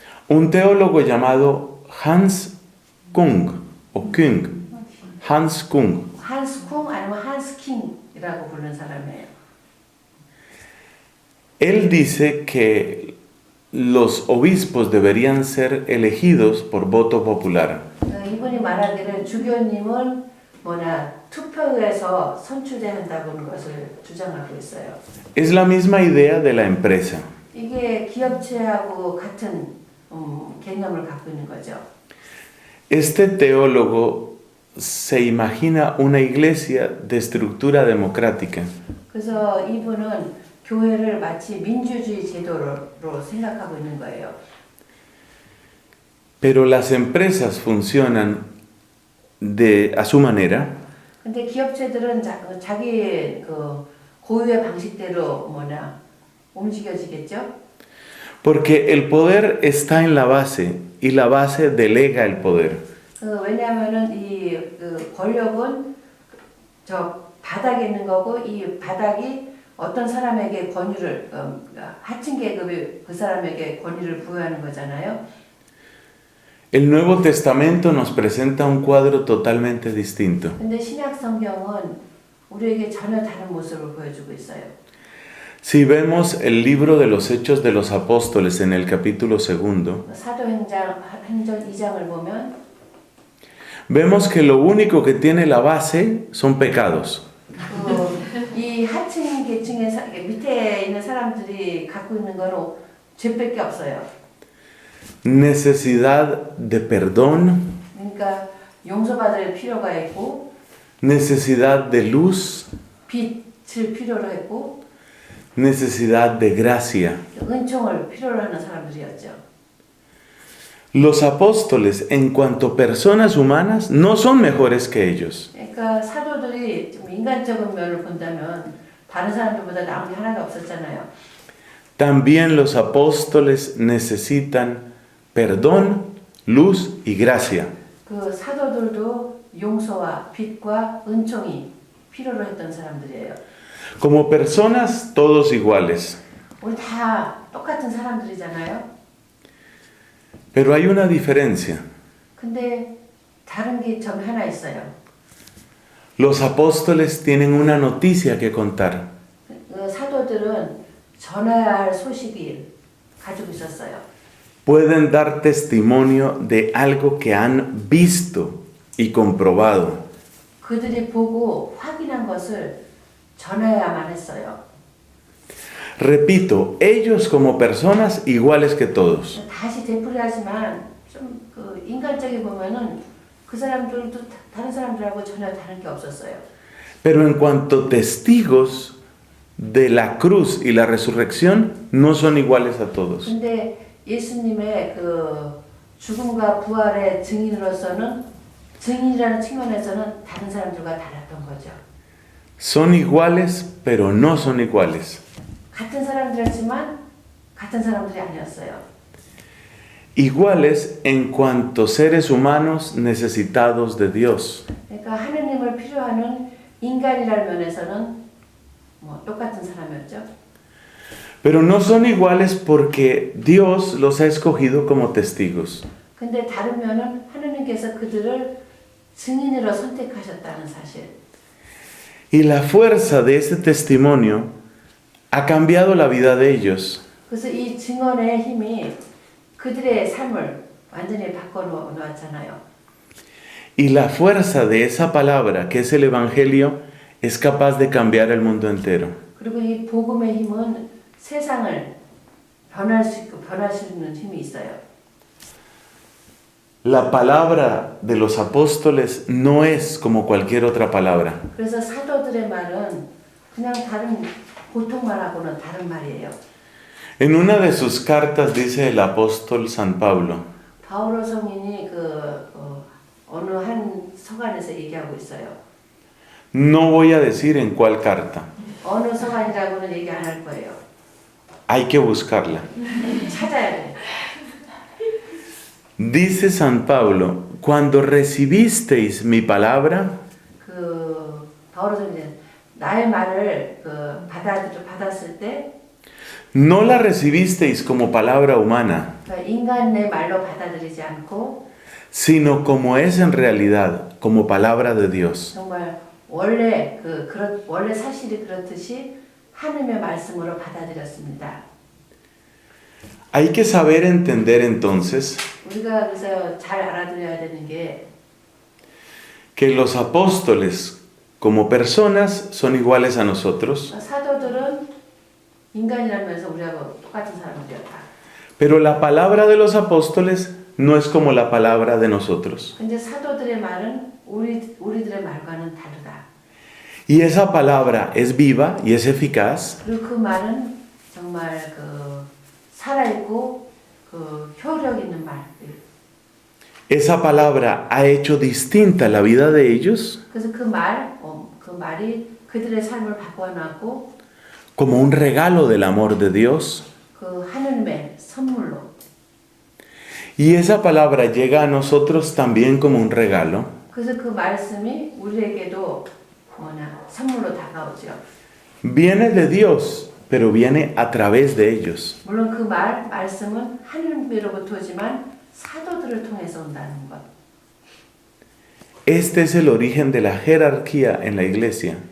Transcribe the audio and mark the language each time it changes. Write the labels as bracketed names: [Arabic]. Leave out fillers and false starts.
[Spanish] un teólogo llamado Hans Kung, o Kung, Hans Kung. [Korean] 한스 쿵 아니면 한스 킹이라고 부르는 사람이에요. [Spanish] Él dice que los obispos deberían ser elegidos por voto popular. [Korean] 이분이 말하기를 주교님은 투표에서 선출돼야 한다는 것을 주장하고 있어요. [Spanish] Es la misma idea de la empresa. [Korean] 이게 기업체하고 같은 개념을 갖고 있는 거죠. [Spanish] Este teólogo se imagina una iglesia de estructura democrática. [Korean] 그래서 이분은 교회를 마치 민주주의 제도로 생각하고 있는 거예요. [Spanish] Pero las empresas funcionan a su manera. [Korean] 근데 기업체들은 자기 고유의 방식대로 움직여지겠죠? [Spanish] Porque el poder está en la base y la base delega el poder. [Korean] 왜냐하면은 이 권력은 저 바닥에 있는 거고 이 바닥이 어떤 사람에게 권위를 하층 계급이 그 사람에게 권위를 부여하는 거잖아요. [Spanish] El Nuevo Testamento nos presenta un cuadro totalmente distinto. [Korean] 근데 신약 성경은 우리에게 전혀 다른 모습을 보여주고 있어요. [Spanish] Si vemos el libro de los Hechos de los Apóstoles en el capítulo 2, [Korean] 사도행전 2장을 보면 [Spanish] vemos que lo único que tiene la base son pecados. [Korean] 이 하층 계층의 밑에 있는 사람들이 갖고 있는 거는 죄밖에 없어요. [Spanish] Necesidad de perdón, [Korean] 그러니까 용서받을 필요가 있고 [Spanish] necesidad de luz, [Korean] 빛을 필요로 했고 [Spanish] necesidad de gracia. [Korean] 은총을 필요로 하는 사람들이었죠. [Spanish] Los apóstoles, en cuanto personas humanas, no son mejores que ellos. [Korean] 그러니까 사도들이 좀 인간적인 면을 본다면 다른 사람들보다 나은 게 하나도 없었잖아요. [Spanish] También los apóstoles necesitan perdón, luz y gracia. [Korean] 그 사도들도 용서와 빛과 은총이 필요로 했던 사람들이에요. [Spanish] Como personas, todos iguales. [Korean] 우리 다 똑같은 사람들이잖아요. [Spanish] Pero hay una diferencia. [Korean] 근데 다른 게 좀 하나 있어요. [Spanish] Los apóstoles tienen una noticia que contar. [Korean] 사도들은 전해야 할 소식을 가지고 있었어요. [Spanish] Pueden dar testimonio de algo que han visto y comprobado. [Korean] 그들이 보고 확인한 것을 전해야만 했어요. [Spanish] Repito, ellos como personas iguales que todos. [Korean] 다시 되풀이하지만 좀 인간적이 보면은 그 사람들도 다른 사람들하고 전혀 다른 게 없었어요. [Spanish] Pero en cuanto testigos de la cruz y la resurrección, no son iguales a todos. [Korean] 근데 예수님의 죽음과 부활의 증인으로서는 증인이라는 측면에서는 다른 사람들과 달랐던 거죠. [Spanish] Son iguales, pero no son iguales. [Korean] 같은 사람들이었지만 같은 사람들이 아니었어요. [Spanish] Iguales en cuanto seres humanos necesitados de Dios. [Korean] 그러니까 하느님을 필요하는 인간이라는 면에서는 똑같은 사람이었죠. [Spanish] Pero no son iguales porque Dios los ha escogido como testigos. [Korean] 근데 다른 면은 하느님께서 그들을 증인으로 선택하셨다는 사실. [Spanish] Y la fuerza de ese testimonio ha cambiado la vida de ellos. [Korean] 그래서 이 증언의 힘이 그들의 삶을 완전히 바꿔놓았잖아요. [Spanish] Y la fuerza de esa palabra, que es el Evangelio, es capaz de cambiar el mundo entero. [Korean] 그리고 이 복음의 힘은 세상을 변화시키는 힘이 있어요. [Spanish] La palabra de los apóstoles no es como cualquier otra palabra. [Korean] 그래서 사도들의 말은 그냥 다른 보통 말하고는 다른 말이에요. [Spanish] En una de sus cartas dice el apóstol San Pablo, [Korean] 바오로 성인이 어느 한 서간에서 얘기하고 있어요. [Spanish] no voy a decir en cuál carta, [Korean] 어느 서간이라고는 얘기 안 할 거예요. [Spanish] Hay que buscarla. [Korean] 찾아야 돼. [Spanish] Dice San Pablo, cuando recibisteis mi palabra, [Korean] 그 바울은 이제 나의 말을 받았을 때 [Spanish] no la recibisteis como palabra humana, [Korean] 그러니까 인간의 말로 받아들이지 않고 [Spanish] sino como es en realidad, como palabra de Dios. [Korean] 정말 원래 원래 사실이 그렇듯이 하나님의 말씀으로 받아들였습니다. [Spanish] Hay que saber entender entonces [Korean] 우리가 그래서 잘 알아들어야 되는 게 [Spanish] que los apóstoles como personas son iguales a nosotros, [Korean] 사도들은 인간이라면서 우리하고 똑같은 사람들이었다. [Spanish] pero la palabra de los apóstoles no es como la palabra de nosotros. [Korean] 근데 사도들의 말은 우리들의 말과는 다르다. [Spanish] Y esa palabra es viva y es eficaz [Korean] 그리고 그 말은 정말 살아있고 효력 있는 말. [Spanish] esa palabra ha hecho distinta la vida de ellos [Korean] 그래서 그 말이 그들의 삶을 바꿔놨고 [Spanish] como un regalo del amor de Dios. [Korean] 그 하느님의 선물로. [Spanish] Y esa palabra llega a nosotros también como un regalo, [Korean] 그래서 그 말씀이 우리에게도 선물로 다가오죠. [Spanish] viene de Dios, pero viene a través de ellos. [Korean] 물론 그 말씀은 하느님으로부터지만 사도들을 통해서 온다는 것. [Spanish] Este es el origen de la jerarquía en la iglesia.